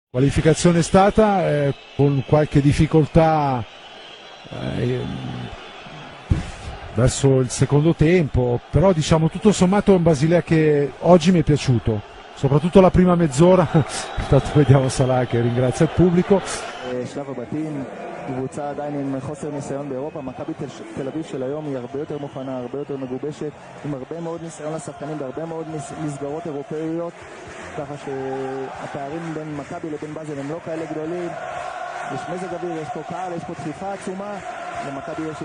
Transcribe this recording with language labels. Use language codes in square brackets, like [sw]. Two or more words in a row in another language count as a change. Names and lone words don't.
[it] Qualificazione è stata con qualche difficoltà verso il secondo tempo, però diciamo tutto sommato è un Basilea che oggi mi è piaciuto, soprattutto la prima mezz'ora. Intanto vediamo Salah che ringrazia il pubblico. [he] שלב הבתים, קבוצה עדיין עם חוסר ניסיון באירופה. מכבי תל אביב של היום היא הרבה יותר מוכנה, הרבה יותר מגובשת, עם הרבה מאוד ניסיון לשחקנים והרבה מאוד מסגרות אירופאיות, ככה שהפערים בין מכבי לבין באזל הם לא כאלה גדולים. יש מזג אוויר, יש פה קהל, יש פה דחיפה עצומה, למכבי יש